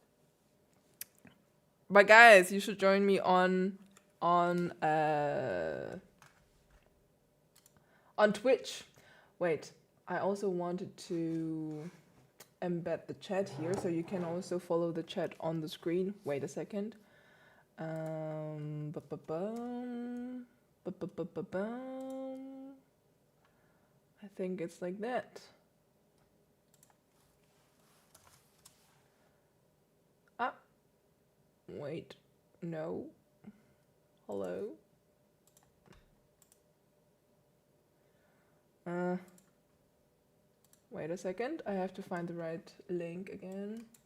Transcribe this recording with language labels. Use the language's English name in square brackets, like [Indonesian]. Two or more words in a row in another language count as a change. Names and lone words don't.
[English] But guys, you should join me on Twitch. Wait, I also wanted to embed the chat here, so you can also follow the chat on the screen. Wait a second. Ba-ba-bum. Ba-ba-ba-ba-bum. I think it's like that. Ah, wait, no. Hello? Wait a second, I have to find the right link again.